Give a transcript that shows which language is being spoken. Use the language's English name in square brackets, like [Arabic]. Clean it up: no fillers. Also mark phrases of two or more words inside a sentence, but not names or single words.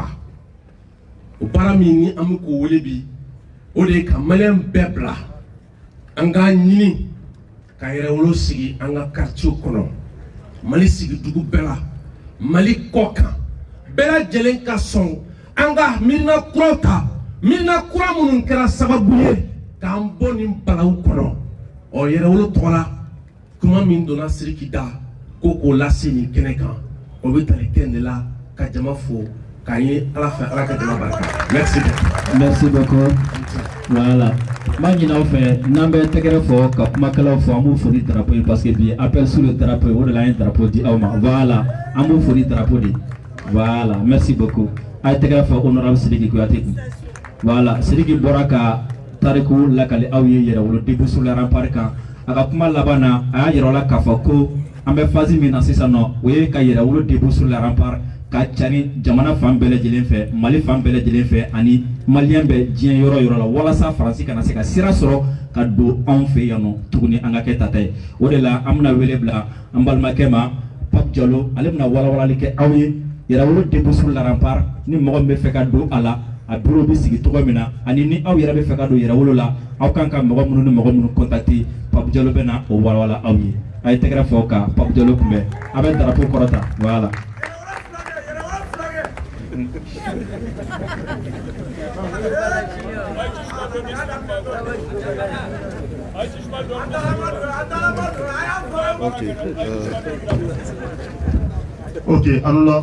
[Bambara] O baara min ni an bɛ k'o wele bi o de ye ka maliyɛn bɛɛ bila an k'a ɲini ka yɛrɛwolo sigi an ka quartier kɔnɔ Mali sigi dugu bɛɛ la Mali kɔ kan bɛɛ lajɛlen ka sɔn an ka miirina kuraw ta miirina kura minnu kɛra sababu ye k'an bɔ nin balawu kɔnɔ ɔ yɛrɛwolo tɔgɔ la kuma min donna Sidiki da ko k'o lase nin kɛnɛ kan o bɛ tali kɛ nin de la ka jama fo. [French] Merci beaucoup. Voilà. [Bambara] Maintenant, n'en bɛ tɛgɛrɛ fɔ ka kumakɛlaw fɔ an b'u fo ni drapeau ye [French] parce que [Bambara] bi [French] appel sur le drapeau [Bambara] o de la an ye drapeau di aw ma voilà an b'u fo ni drapeau de [French] voilà merci beaucoup [Bambara] a ye tɛgɛrɛ fɔ honorable Sidiki Kuyate kun voilà Sidiki bɔra ka tariku lakali aw ye yɛrɛwolo [French] début sur le rempart [Bambara] kan a ka kuma laban na a y'a yira aw la k'a fɔ ko an bɛ phase min na sisan nɔ o ye ka yɛrɛwolo [French] début sur le [Bambara] rempart ka cari jamana fan bɛɛ lajɛlen fɛ Mali fan bɛɛ lajɛlen fɛ ani maliyɛn bɛ diɲɛ yɔrɔ yɔrɔ la walasa Faransi kana se ka sira sɔrɔ ka don anw fɛ yan nɔ tuguni an ka kɛ tata ye o de la an bɛna wele bila an balimakɛ ma Pape Diallo ale bɛna walawalali kɛ aw ye yɛrɛwolo [French] début sur le rempart [Bambara] ni mɔgɔ min bɛ fɛ ka don a la a bureau bɛ sigi cogo min na ani ni aw yɛrɛ bɛ fɛ ka don yɛrɛwolo la aw kan ka mɔgɔ minnu ni mɔgɔ minnu contacter Pape Diallo bɛna o walawala aw ye a ye tɛgɛrɛ fɔ ka Pape Diallo kunbɛn a bɛ drapeau kɔrɔta voilà. [French] Ok, alors là.